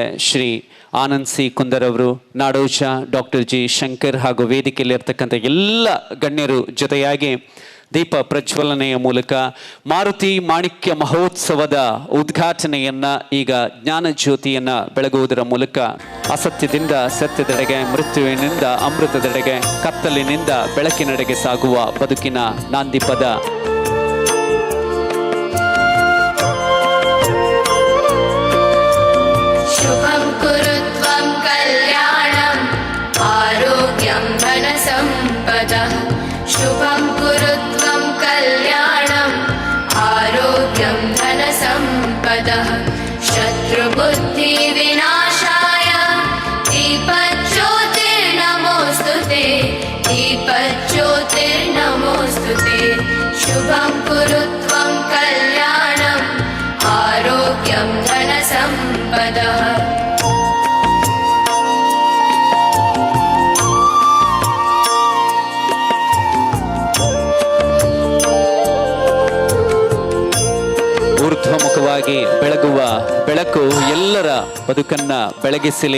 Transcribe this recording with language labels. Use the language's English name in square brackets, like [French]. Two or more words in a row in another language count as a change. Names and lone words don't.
[Kannada] ಶ್ರೀ ಆನಂದ್ ಸಿ ಕುಂದರ್ ಅವರು, ನಾಡೋಜ ಡಾಕ್ಟರ್ ಜಿ ಶಂಕರ್ ಹಾಗೂ ವೇದಿಕೆಯಲ್ಲಿರ್ತಕ್ಕಂಥ ಎಲ್ಲ ಗಣ್ಯರು ಜೊತೆಯಾಗಿ ದೀಪ ಪ್ರಜ್ವಲನೆಯ ಮೂಲಕ ಮಾರುತಿ ಮಾಣಿಕ್ಯ ಮಹೋತ್ಸವದ ಉದ್ಘಾಟನೆಯನ್ನ, ಈಗ ಜ್ಞಾನ ಜ್ಯೋತಿಯನ್ನ ಬೆಳಗುವುದರ ಮೂಲಕ ಅಸತ್ಯದಿಂದ ಸತ್ಯದೆಡೆಗೆ, ಮೃತ್ಯುವಿನಿಂದ ಅಮೃತದೆಡೆಗೆ, ಕತ್ತಲಿನಿಂದ ಬೆಳಕಿನೆಡೆಗೆ ಸಾಗುವ ಬದುಕಿನ ನಾಂದಿಪದ. [Sanskrit] शुभं कुरु त्वं कल्याणम् आरोग्यं धनसम्पदः. शुभं कुरु त्वं कल्याणम् आरोग्यं धनसम्पदः. शत्रुबुद्धिविनाशाय दीपज्योतिर्नमोऽस्तुते, दीपज्योतिर्नमोऽस्तुते. शुभं कुरु त्वं कल्याणम् आरोग्यं धनसम्पदः. [Kannada] ಊರ್ಧ್ವಮುಖವಾಗಿ ಬೆಳಗುವ ಬೆಳಕು ಎಲ್ಲರ ಬದುಕನ್ನ ಬೆಳಗಿಸಲಿ.